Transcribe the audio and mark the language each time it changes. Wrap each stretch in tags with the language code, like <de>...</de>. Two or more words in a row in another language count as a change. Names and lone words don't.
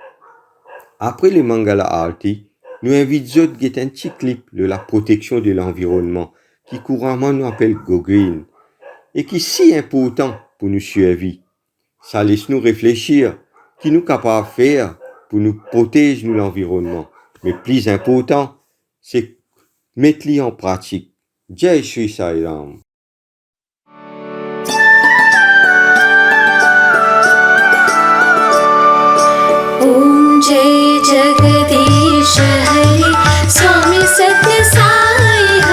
<fr>Après le Mangala Arti, nous invitons à guetter un petit clip de la protection de l'environnement qui couramment nous appelle Go Green et qui est si important pour nous survivre. Ça laisse nous réfléchir qui nous capables de faire pour nous protéger l'environnement. Mais plus important, c'est mettre-les en pratique.</fr> <hi>जय श्री साई राम. ॐ जय जगदीश हरि स्वामी सत्य साई</hi>